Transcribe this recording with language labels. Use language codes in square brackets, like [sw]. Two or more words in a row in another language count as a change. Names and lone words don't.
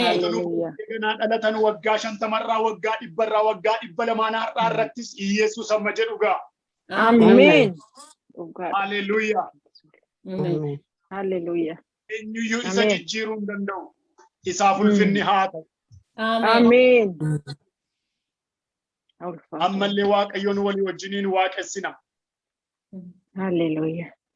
[en] Hallelujah. [om] Eeganaa dhalatan waggaa 50 waggaa 100 waggaa 200 har'aa irrattis Yesus amma jedhu gaa. [en] Amen. Oh God. Hallelujah. Amen. Amen. Hallelujah. [om] Eenyuyyuu isa [en] Amen. [om] jijjiiruu hin danda'u. Isaaf ulfinni haa ta'u. [en] Amen. Amen. Our Father. [om] Ammallee Waaqayyoon walii wajjiniin waaqessina. [en] Hallelujah.